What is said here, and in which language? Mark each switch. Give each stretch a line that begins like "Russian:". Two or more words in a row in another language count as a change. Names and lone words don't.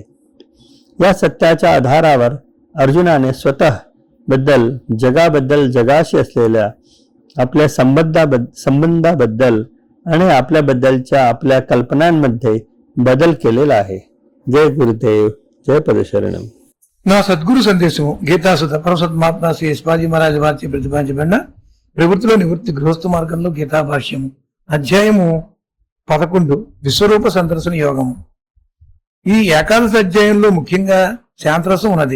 Marathi: या सत्याच्या आधारावर अर्जुनाने स्वतः बद्दल, जगाबद्दल, जगाशी असलेल्या आपल्या संबंधाबद्दल आणि आपल्याबद्दलच्या आपल्या कल्पनांमध्ये बदल केलेला आहे.
Sanskrit: जय गुरुदेव,
Telugu: जय పదశరణం. నా సద్గురు సందేశం గీతాసుత పరమసత్మాత్మ శ్రీ ఎస్పాజీ మహారాజ్ వారిచే ప్రతిపాదించబడిన ప్రవృత్తిలో నివృత్తి గృహస్థ మార్గంలో గీతా భాష్యము అధ్యాయము 11 విశ్వరూప సందర్శన యోగము. ఈ ఏకాదశి అధ్యాయంలో ముఖ్యంగా శాంతరసం ఉన్నది.